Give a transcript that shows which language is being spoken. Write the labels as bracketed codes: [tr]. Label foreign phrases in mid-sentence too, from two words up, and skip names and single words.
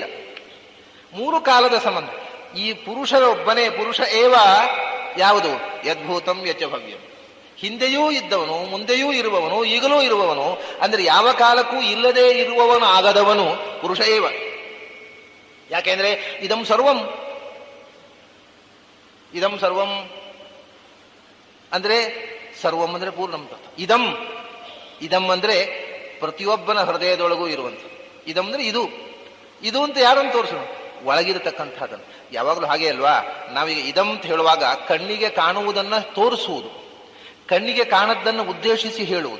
[kn] 3 ಕಾಲದ ಸಂಬಂಧ. ಈ ಪುರುಷರೊಬ್ಬನೇ [sa] ಪುರುಷ ಏವ. ಯಾವುದು? ಯದ್ಭೂತಂ ಯಚ್ಚ ಭವ್ಯಂ. [kn] ಹಿಂದೆಯೂ ಇದ್ದವನು, ಮುಂದೆಯೂ ಇರುವವನು, ಈಗಲೂ ಇರುವವನು. ಅಂದ್ರೆ ಯಾವ ಕಾಲಕ್ಕೂ ಇಲ್ಲದೆ ಇರುವವನು ಆಗದವನು [sa] ಪುರುಷ ಏವ. [kn] ಯಾಕೆಂದ್ರೆ [sa] ಇದಂ ಸರ್ವಂ, ಇದಂ ಸರ್ವಂ [kn] ಅಂದ್ರೆ ಸರ್ವಂ ಅಂದ್ರೆ ಪೂರ್ಣಂ. ಇದಂ, ಇದಂ ಅಂದ್ರೆ ಪ್ರತಿಯೊಬ್ಬನ ಹೃದಯದೊಳಗೂ ಇರುವಂಥ. ಇದಂ ಅಂದ್ರೆ ಇದು, ಇದು ಅಂತ ಯಾರನ್ನು ತೋರಿಸೋಣ? ಒಳಗಿರತಕ್ಕಂಥದ್ದನ್ನು. ಯಾವಾಗಲೂ ಹಾಗೆ ಅಲ್ವಾ? ನಾವೀಗ ಇದಂ ಅಂತ ಹೇಳುವಾಗ ಕಣ್ಣಿಗೆ ಕಾಣುವುದನ್ನ ತೋರಿಸುವುದು, ಕಣ್ಣಿಗೆ ಕಾಣದ್ದನ್ನು ಉದ್ದೇಶಿಸಿ ಹೇಳುವುದು.